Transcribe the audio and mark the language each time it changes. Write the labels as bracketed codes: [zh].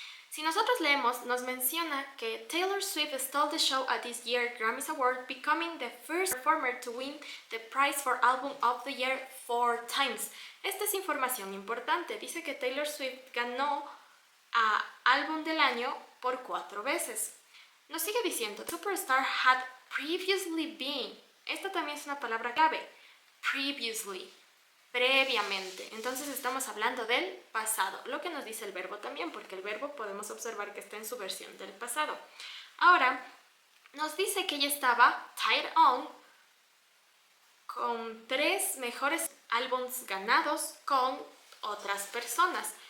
[es] Si nosotros leemos, nos menciona que [en] Taylor Swift stole the show at this year's Grammys Award, becoming the first performer to win the prize for Album of the Year 4 times. [es] Esta es información importante. Dice que Taylor Swift ganó a Álbum del Año por 4 veces. Nos sigue diciendo, [en] Superstar had previously been. [es] Esta también es una palabra clave. Previously. Previamente. Entonces estamos hablando del pasado, lo que nos dice el verbo también, porque el verbo podemos observar que está en su versión del pasado. Ahora, nos dice que ella estaba [en] tied on [es] con 3 mejores álbums ganados con otras personas.